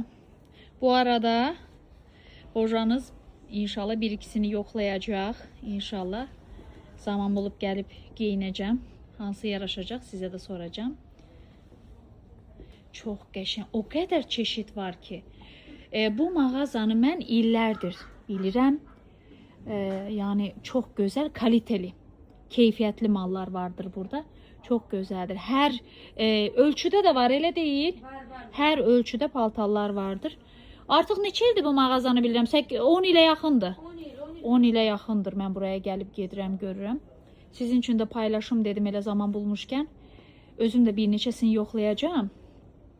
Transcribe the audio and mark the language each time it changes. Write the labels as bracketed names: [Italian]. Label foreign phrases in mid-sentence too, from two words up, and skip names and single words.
[Azerbaijani] Bu arada hocanız inşallah bir ikisini yoxlayacaq. İnşallah zaman bulub gəlib geyinəcəm. Hansı yaraşacaq sizə də soracağım. Çox qəşəng. O qədər çeşid var ki. Bu mağazanı mən illərdir bilirəm. [Turkish] Yani çok güzel, kaliteli, [Azerbaijani] keyfiyyətli mallar vardır burada. [Turkish] Çok güzeldir. Her ölçüde de var, [Azerbaijani] elə deyil. [Turkish] Her ölçüde [Azerbaijani] paltarlar vardır. Artıq neçə ildir bu mağazanı bilirəm? 10 ilə yaxındır. 10 ilə yaxındır mən buraya gəlib gedirəm, görürəm. Sizin üçün də paylaşım dedim elə zaman bulmuşkən. Özüm də bir neçəsini yoxlayacağım. Qəşəngdir.